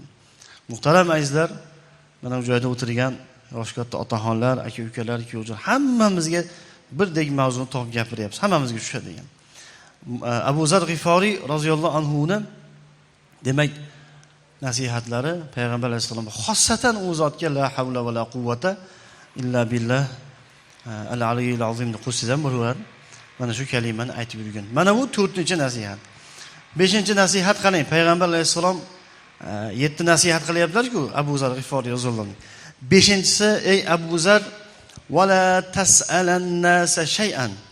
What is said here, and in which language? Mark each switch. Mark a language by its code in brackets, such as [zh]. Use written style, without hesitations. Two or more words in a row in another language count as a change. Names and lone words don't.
[uz] Muhtaram azizlar, mana bu joyda o'tirgan yosh katta otaxonlar, aka-ukalar, kuyovjo'lar hammamizga birdek mavzuni topib gapiryapmiz. Hammamizga tushadi degan. Abu Zar G'iforiy [ar] رضي الله عنه [uz] ning demak nasihatlari payg'ambar alayhisalom xossatan u zotga [ar] لا حول ولا قوة إلا بالله العلي العظيم [uz] deb qo'shsam bo'laveradi. Mana shu kalimani aytib yurgan. Mana bu 4-nasihat. 5-nasihat qarang, payg'ambar alayhisalom 7 nasihat qilyaplar-ku Abu Zar G'iforiy [ar] رضي الله عنه. [uz] 5-si: ey Abu Zar, [ar] ولا تسألن الناس شيئا.